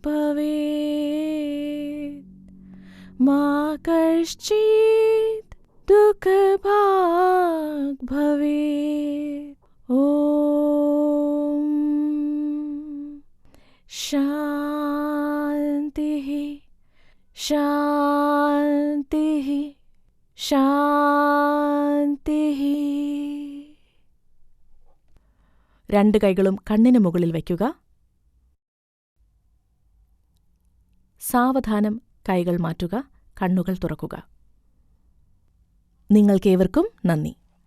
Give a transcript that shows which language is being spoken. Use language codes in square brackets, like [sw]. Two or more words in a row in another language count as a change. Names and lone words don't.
[sa] भवेत् मा कश्चित् दुःख भाग भवेत् ॐ शान्तिः शान्तिः शान्तिः. [ml] രണ്ട് കൈകളും കണ്ണിന് മുകളിൽ വയ്ക്കുക. സാവധാനം കൈകൾ മാറ്റുക, കണ്ണുകൾ തുറക്കുക. നിങ്ങൾക്കേവർക്കും നന്ദി.